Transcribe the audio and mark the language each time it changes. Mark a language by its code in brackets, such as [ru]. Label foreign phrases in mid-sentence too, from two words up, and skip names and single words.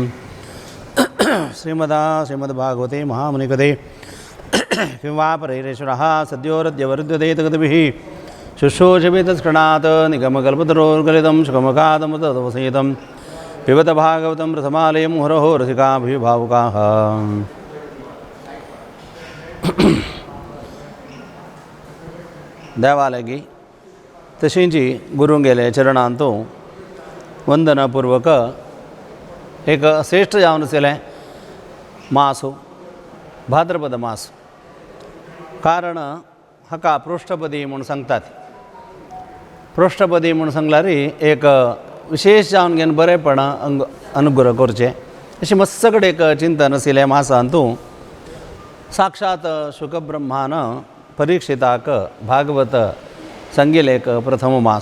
[sa] श्रीमद्भागवते महामुनिकथे किं वा परैरेश्वरः सद्योरद्यवरुध्यते तगतिभिः शुश्रूषभितस्कृणात् निगमकल्पतरोर्गलितं शुकमकादमुदवसेतं पिबत भागवतं प्रथमालयं मुहुरहो रसिकाभिभावुकाः। [kok] देवालयागी तशींची गुरू गेले चरणांतू वंदनापूर्वक एक श्रेष्ठ जावन आसलें मासू भाद्रपद मास. कारण हाका पृष्ठपदी म्हणून सांगतात. पृष्ठपदी म्हणून सांगल्यार एक विशेष जावन घेवन बरेपणा अनुग्रह करचे अशें मस्त कडेन एक चिंतन आशिल्लें मासांतू साक्षात शुकब्रह्मान परीक्षिताक भागवत सांगिल्लें एक प्रथम मास.